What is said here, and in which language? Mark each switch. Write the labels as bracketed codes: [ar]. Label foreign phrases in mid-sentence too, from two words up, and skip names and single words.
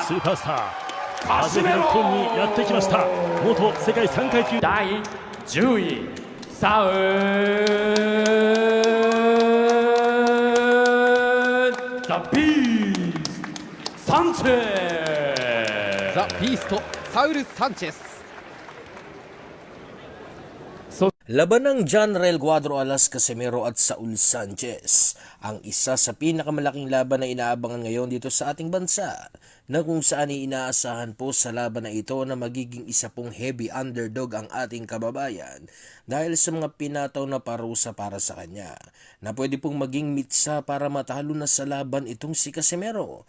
[ja] スーパースター初めて日本にやってきました元世界3階級第10位サウル・ザ・ビースト・サンチェスザ・ビーストサウル・サンチェス. [tl] Laban ng John Rel Cuadro Alas Casimero at Saul Sanchez, ang isa sa pinakamalaking laban na inaabangan ngayon dito sa ating bansa, na kung saan inaasahan po sa laban na ito na magiging isa pong [en] heavy underdog [tl] ang ating kababayan dahil sa mga pinataw na parusa para sa kanya, na pwede pong maging mitsa para matalo na sa laban itong si Casimero.